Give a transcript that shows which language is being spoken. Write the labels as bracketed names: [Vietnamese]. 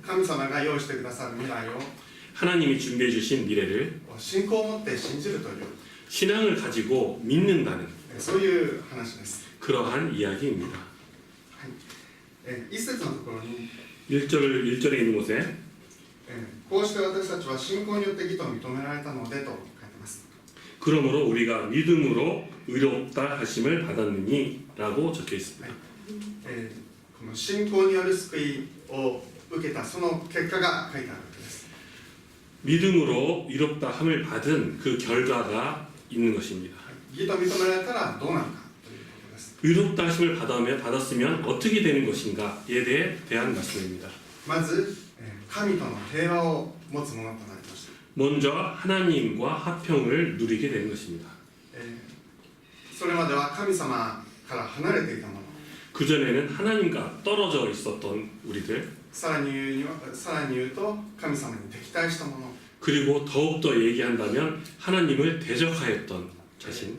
[Japanese] 神様が用意してくださる未来を [Korean] 하나님이 준비해 주신 미래를 [Japanese] 信仰を持って信じるという [Korean] 신앙을 가지고 믿는다는 [Japanese] そういう話です。 [Korean] 그러한 이야기입니다. [Japanese] 一節のところに [Korean] 1절에 있는 곳에 [Japanese] こうして私たちは信仰によって義と認められたのでと書いてます。 [Korean] 그러므로 우리가 믿음으로 의롭다 하심을 받았느니라고 적혀 있습니다. [Japanese] この信仰による救いを受けたその結果が書いてあるわけです。 [Korean] 믿음으로 의롭다 함을 받은 그 결과가 있는 것입니다. [Japanese] 義と認められたらどうなるかということです。 [Korean] 의롭다 하심을 받았으면 어떻게 되는 것인가에 대한 말씀입니다. [Japanese] まず神との平和を持つものとなりました。 [Korean] 먼저 하나님과 화평을 누리게 되는 것입니다. [Japanese] それまでは神様から離れていたもの、 [Korean] 그전에는 하나님과 떨어져 있었던 우리들, [Japanese] さらに言うと神様に敵対したもの、 [Korean] 그리고 더욱더 얘기한다면 하나님을 대적하였던 자신,